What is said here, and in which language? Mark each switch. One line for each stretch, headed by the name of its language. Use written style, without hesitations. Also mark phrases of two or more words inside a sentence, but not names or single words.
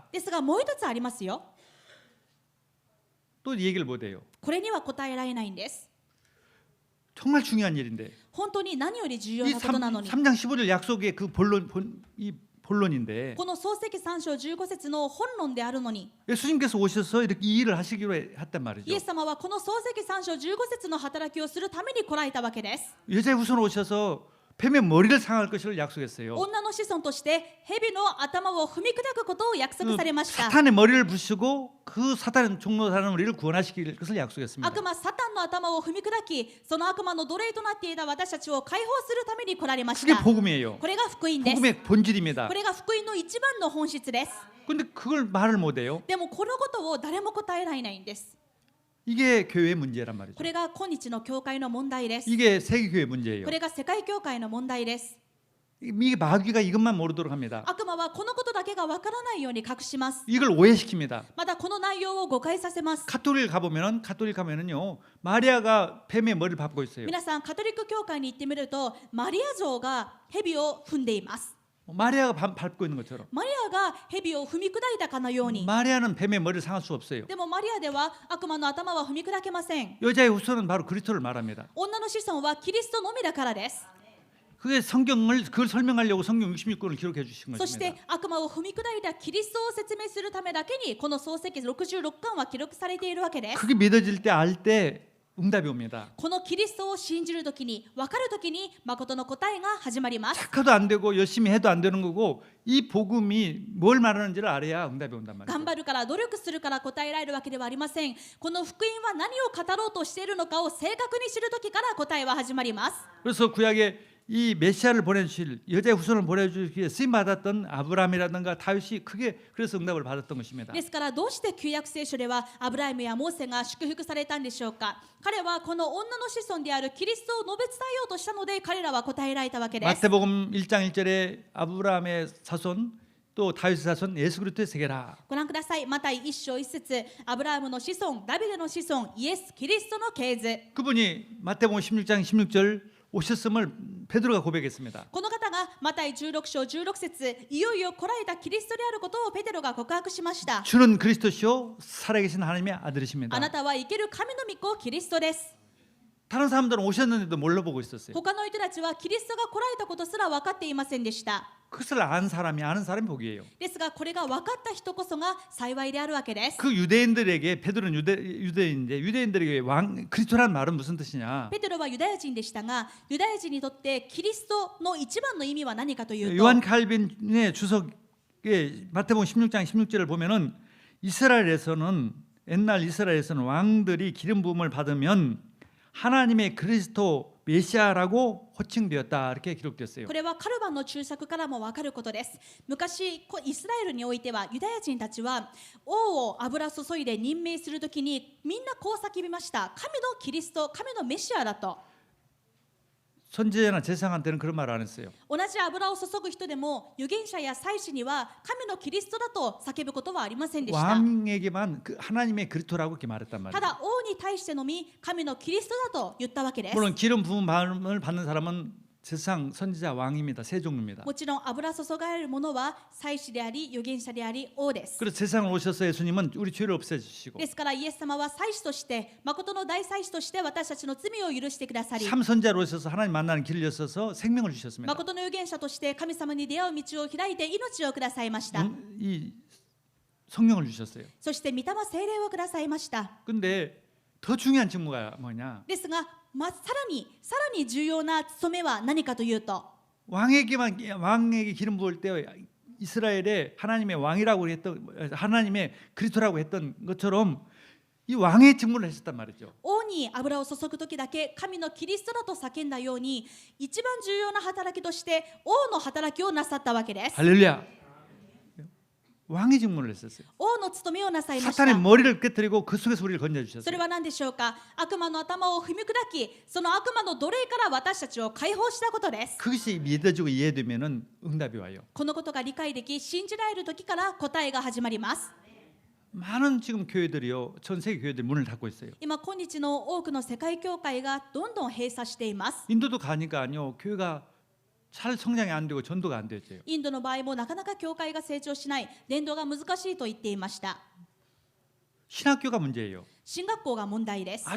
Japanese: ですがもう一つありますよ。
Korean: 또 얘기를 못해요.
Japanese: これには答えられないんです。
Korean: 정말 중요한 일인데
Japanese: 本当に何より重要
Korean: 이
Japanese: なことなのに。
Korean: 3장 15절 약속의 그 본론인데
Japanese: この創世記3章15節の本論であるのに、
Korean: 예수님께서 오셔서 이렇게 이 일을 하시기로 했단
Japanese: イ
Korean: 말이죠.
Japanese: エス様はこの創世記3章15節の働きをするために来られたわけです。
Korean: 여자의 후손 오셔서 뱀의 머리를 상할 것을 약속했어요.
Japanese: 女の子孫として蛇の頭を踏み砕くことを約束されました。
Korean: 사탄의 머리를 부수고 그 사탄 종로사는 우리를 구원하시길 것을 약속했습니다.
Japanese: 悪魔サタンの頭を踏み砕き、その悪魔の奴隷となっていた私たちを解放するために来られまし
Korean: 그게
Japanese: た。
Korean: 복음이에요.
Japanese: これが福音です。
Korean: 복음의 본질입니다.
Japanese: これが福音の一番の本質です。
Korean: 근데 그걸 말을 못해요.
Japanese: でもこのことを誰も答えられないんです。
Korean: 이게 교회의 문제란 말이죠.
Japanese: これが今日の教会の問題です。
Korean: 이게 세계교회 문제예요.
Japanese: これが世界教会の問題です。
Korean: 이게 마귀가 이것만 모르도록 합니다.
Japanese: 悪魔はこのことだけがわからないように隠します。
Korean: 이걸 오해시킵니다.
Japanese: またこの内容を誤解させます。
Korean: 가톨릭 가면은요 마리아가 뱀의 머리를 밟고 있어요.
Japanese: 皆さんカトリック教会に行ってみるとマリア像が蛇を踏んでいます。
Korean: 마리아가 밟고 있는 것처럼.
Japanese: マリアが蛇を踏み砕いたかのように。
Korean: 마리아는 뱀의 머리를 상할 수 없어요.
Japanese: でもマリアでは悪魔の頭は踏み砕けません。
Korean: 여자의 후손은 바로 그리스도를 말합니다.
Japanese: 女の子孫はキリストのみだからです。
Korean: 그게 그걸 설명하려고 성경 66권을 기록해 주신
Japanese: そし
Korean: 것입니다.
Japanese: て悪魔を踏み砕いたキリストを説明するためだけにこの創世記66巻は記録されているわけです。
Korean: 그게 믿어질 때 알 때 응답이 옵니다.
Japanese: このキリストを信じるときに分かるときに誠の答えが始まります。
Korean: 착해도 안 되고 열심히 해도 안 되는 거고 이 복음이 뭘 말하는지를 알아야 응답이 온단 말이에요.
Japanese: 頑張るから努力するから答えられるわけではありません。この福音は何を語ろうとしているのかを正確に知るときから答えは始まります。
Korean: 그래서 구약에 이 메시아를 보내주실 여자의 후손을 보내주시기에 쓰임 받았던 아브라함이라든가 다윗이 크게 그래서 응답을 받았던 것입니다.
Japanese: ですからどうして旧約聖書ではアブライムやモーセが祝福されたんでしょうか。彼はこの女の子孫であるキリストを述べ伝えようとしたので彼らは答えられたわけです。
Korean: 마태복음 1장 1절에 아브라함의 자손 또 다윗의 자손 예수 그리스도의 세계라.
Japanese: ご覧ください。マタイ1章1節、アブラハムの子孫、ダビデの子孫、イエス・キリストの系図。
Korean: 그분이 마태복음 16장 16절 오셨음을 베드로가 고백했습니다.
Japanese: この方がマタイ16章16節、いよいよ来られたキリストであることをペテロが告白しました。
Korean: 주는 그리스도시요 살아계신 하나님의 아들이십니다.
Japanese: あなたは生ける神の御子キリストです。
Korean: 다른 사람들은 오셨는데도 몰라보고 있었어요.
Japanese: 他の人たちはキリストが来られたことすら分かっていませんでした。
Korean: 그것을 아는 사람이 복이에요.
Japanese: ですがこれが分かった人こそが幸いであるわけです。
Korean: 그 유대인들에게 베드로는 유대인인데 유대인들에게 그리스도란 말은 무슨 뜻이냐?
Japanese: ペテロはユダヤ人でしたが、ユダヤ人にとってキリストの一番の意味は何かというと、
Korean: 요한 칼빈의 주석에 마태복음 16장 16절을 보면은 이스라엘에서는 옛날 이스라엘에서는 왕들이 기름 부음을 받으면 하나님의 그리스도 메시아라고 호칭되었다 이렇게 기록됐어요.
Japanese: これはカルバンの注釈からも分かることです。昔イスラエルにおいてはユダヤ人たちは王を油注いで任命するときにみんなこう叫びました。神のキリスト、神のメシアだと。
Korean: 선지자나 제사장한테는 그런 말 안 했어요.
Japanese: 同じ油を注ぐ人でも預言者や祭司には神のキリストだと叫ぶことはありませんでした。
Korean: 왕에게만 하나님의 그리스도라고 이렇게 말했단
Japanese: た
Korean: 말이에요.
Japanese: だ王に対してのみ神のキリストだと言ったわけです。
Korean: 물론 기름 부음을 받는 사람은 제사장, 선지자, 왕입니다. 세 종류입니다.
Japanese: もちろん油注がれるものは祭司であり預言者であり王です。
Korean: 그래서 제사장을 오셔서 예수님은 우리 죄를 없애주시고
Japanese: ですからイエス様は祭司として誠の大祭司として私たちの罪を許してくださり、
Korean: 참선자로 오셔서 하나님 만나는 길을 여셔서 생명을 주셨습니다.
Japanese: 誠の預言者として神様に出会う道を開いて命をくださいました。
Korean: 이 성령을 주셨어요.
Japanese: そして御霊聖霊をくださいました。
Korean: 근데 더 중요한 직무가 뭐냐?
Japanese: ですが、さらに重要な務めは何かというと、
Korean: 왕에게 기름 부을 때 이스라엘의 하나님의 왕이라고 했던 하나님의 그리스도라고 했던 것처럼 이 왕의 직무를 했었단 말이죠.
Japanese: 王に油を注ぐ時だけ神のキリストだと叫んだように、一番重要な働きとして王の働きをなさったわけです。
Korean: 할렐루야. 왕의 직무를 했었어요.
Japanese: 王の務めをなさいました。
Korean: 사탄의 머리를 깨뜨리고 그 속에서 우리를 건져
Japanese: それ
Korean: 주셨어요.
Japanese: は何でしょうか。悪魔の頭を踏み砕き、その悪魔の奴隷から私たちを解放したことです。
Korean: 그것이 믿어지고 이해되면은 응답이 와요.
Japanese: このことが理解でき、信じられる時から答えが始まります。
Korean: 많은 지금 교회들이요, 전 세계 교회들이 문을 닫고 있어요.
Japanese: 今日の多くの世界教会がどんどん閉鎖しています。
Korean: 인도도 가니까요, 교회가 잘 성장이 안 되고 전도가 안 되죠.
Japanese: インドの場合もなかなか教会が成長しない、伝道が難しいと言っていました。
Korean: 신학교가 문제예요.
Japanese: 進学校が問題です。